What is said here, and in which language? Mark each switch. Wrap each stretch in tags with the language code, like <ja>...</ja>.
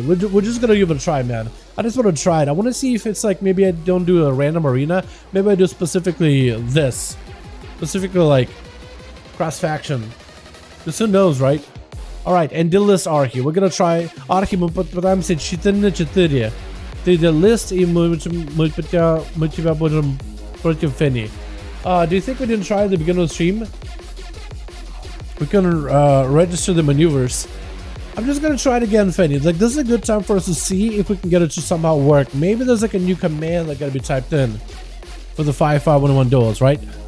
<en>We're just gonna give it a try, man. I just want to try it. I want to see if it's like maybe I don't do a random arena. Maybe I do specifically this. Specifically like cross faction. Because who knows, right? Alright, and the list Archie. We're gonna try Archie,</en> <ru>мы попытаемся 4 на 4. Ты</ru> <en>the list</en> <ru>и мы тебя будем против Фенни.</ru> <en>Do you think we didn't try at the beginning of the stream? We can register the maneuvers. I'm just gonna try it again, Fenny. Like, this is a good time for us to see if we can get it to somehow work. Maybe there's like a new command that gotta be typed in for the 5V5 1v1 Duels, right?</en>